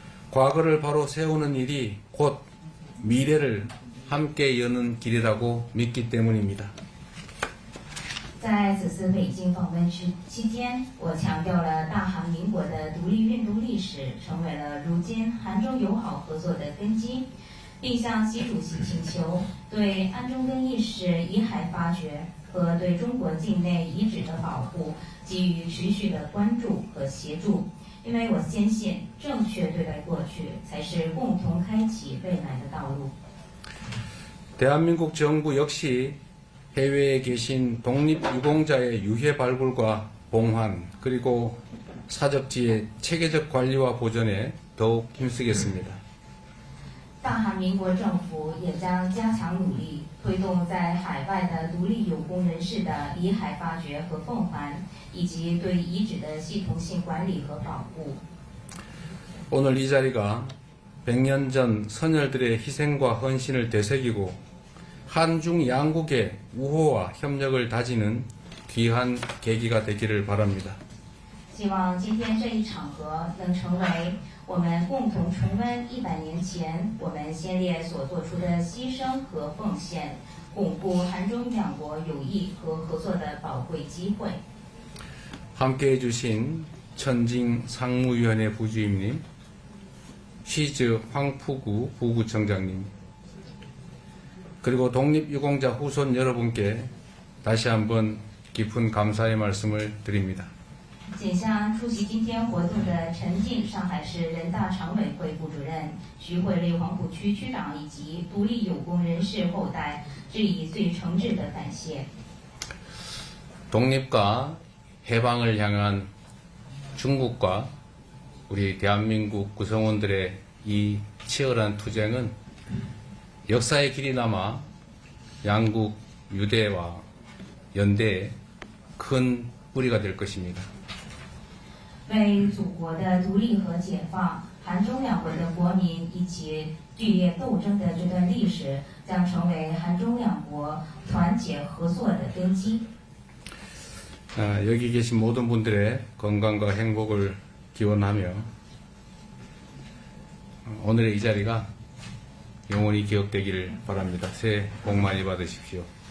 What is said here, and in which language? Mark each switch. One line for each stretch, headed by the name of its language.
Korean: 과거를 바로 세우는 일이 곧 미래를 함께 여는 길이라고 믿기 때문입니다.
Chinese: 在此次北京访问期间，我强调了大韩民国的独立运动历史成为了如今韩中友好合作的根基，并向习主席请求对安中根义士遗骸发掘和对中国境内遗址的保护给予持续的关注和协助。因为我坚信，正确对待过去，才是共同开启未来的道路。
Korean: 대한민국 정부 역시 해외에 계신 독립유공자의 유해 발굴과 봉환 그리고 사적지의 체계적 관리와 보존에 더욱 힘쓰겠습니다.
Chinese: 大韩民国政府也将加强努力，推动在海外的独立有功人士的遗骸发掘和奉还，以及对遗址的系统性管理和保护。
Korean: 오늘 이 자리가 100년 전 선열들의 희생과 헌신을 되새기고 한중 양국의 우호와 협력을 다지는 귀한 계기가 되기를 바랍니다.
Chinese: 希望今天这一场合能成为我们共同重温100年前我们先烈所做出的牺牲和奉献，巩固韩中两国友谊和合作的宝贵机会。
Korean: 함께해 주신 천징 상무위원회 부주임님, 쉬즈 황푸구 부구청장님, 그리고 독립유공자 후손 여러분께 다시 한번 깊은 감사의 말씀을 드립니다.
Chinese: 谨向出席今天活动的陈静上海市人大常委会副主任、徐汇内黄浦区区长以及独立有功人士后代致以最诚挚的感谢。
Korean: 독립과 해방을 향한 중국과 우리 대한민국 구성원들의 이 치열한 투쟁은 역사의 길이 남아 양국 유대와 연대에 큰 뿌리가 될 것입니다.
Chinese: 为祖国的独立和解放，韩中两国的国民一起剧烈斗争的这段历史，将成为韩中两国团结合作的根基。
Korean: 여기 계신 모든 분들의 건강과 행복을 기원하며 오늘의 이 자리가 영원히 기억되기를 바랍니다. 새해 복 많이 받으십시오.